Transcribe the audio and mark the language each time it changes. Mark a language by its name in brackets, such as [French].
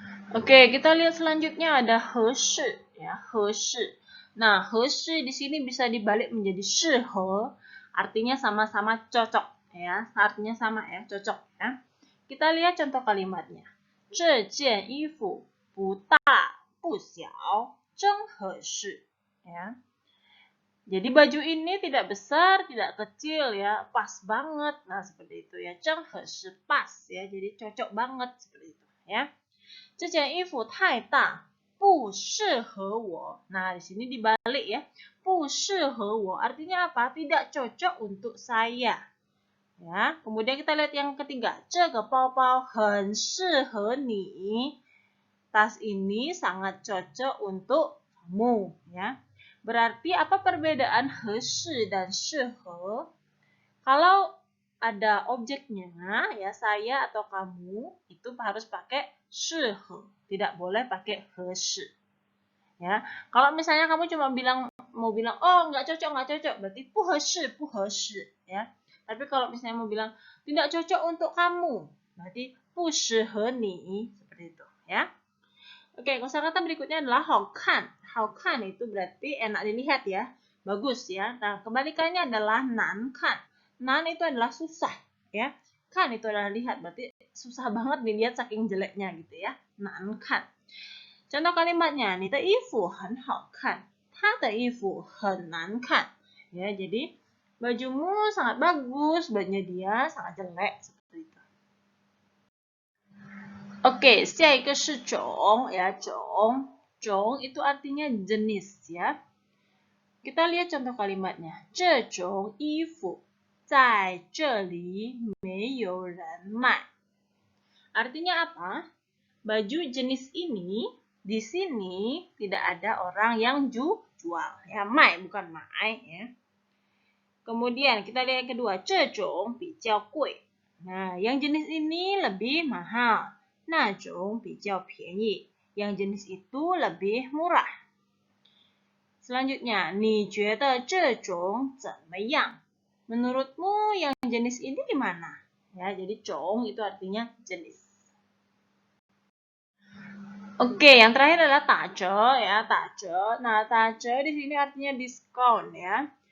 [Indonesian] Oke, kita lihat selanjutnya ada 合适 ya, 合适. Nah, 合适di sini bisa dibalik menjadi 适合, artinya sama-sama cocok ya, artinya sama ya, cocok ya. Kita lihat contoh kalimatnya. [Chinese] 这件衣服不大不小，真合适 ya. [Indonesian] Jadi baju ini tidak besar, tidak kecil ya, pas banget. Nah, seperti itu ya, 真合适 pas ya, jadi cocok banget seperti itu ya. [Chinese] 这件衣服太大，不适合我. [Indonesian] Nah, di sini dibalik ya. 不适合我 artinya apa? Tidak cocok untuk saya. Ya, kemudian kita lihat yang ketiga. [Chinese] 这个包包很适合你. [Indonesian] Tas ini sangat cocok untuk kamu, ya. Berarti apa perbedaan 合适 dan 适合? Kalau ada objeknya, ya saya atau kamu, itu harus pakai 适合, tidak boleh pakai 合适. Ya, kalau misalnya kamu cuma mau bilang oh nggak cocok, berarti 不合适, 不合适, ya. Tapi kalau misalnya mau bilang tidak cocok untuk kamu, berarti 不适合你, seperti itu, ya. Oke, kosakata berikutnya adalah 好看. 好看itu berarti enak dilihat ya, bagus ya. Nah, kebalikannya adalah 难看. Nan itu adalah susah ya. Kan itu adalah lihat, berarti susah banget dilihat saking jeleknya gitu ya. Nan kan. [Chinese] Contoh kalimatnya, 你的衣服很好看，他的衣服很难看. [Indonesian] Ya, jadi bajumu sangat bagus, bajunya dia sangat jelek seperti itu. [Chinese] Oke, 下一个是种 ya, 种. [Indonesian] 种 itu artinya jenis ya. Kita lihat contoh kalimatnya. [Chinese] 这种衣服在这里没有人卖. [Indonesian] Artinya apa? Baju jenis ini di sini tidak ada orang yang jual. Ya, mai bukan mai ya. Kemudian kita lihat yang kedua, [Chinese] 这种比较贵. [Indonesian] Nah, yang jenis ini lebih mahal. [Chinese] 那种比较便宜. [Indonesian] Yang jenis itu lebih murah. [Chinese] Selanjutnya, 你觉得这种怎么样? [Indonesian] Menurutmu yang jenis ini gimana? Ya, jadi 种 itu artinya jenis. Oke, yang terakhir adalah 打折 ya, 打折. Nah, 打折di sini artinya diskon ya.